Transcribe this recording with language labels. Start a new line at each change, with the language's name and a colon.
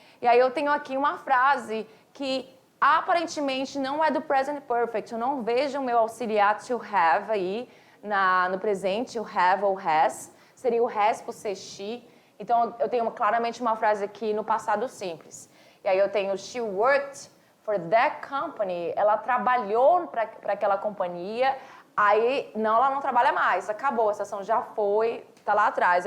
Portuguese: E aí eu tenho aqui uma frase que aparentemente não é do present perfect. Eu não vejo o meu auxiliar to have aí no presente, o have ou has. Seria o has por ser she. Então eu tenho claramente uma frase aqui no passado simples. E aí eu tenho
English: she worked for that company.
Portuguese: Ela trabalhou para aquela companhia. Aí, não, ela não trabalha mais, acabou, essa ação já foi, está lá atrás.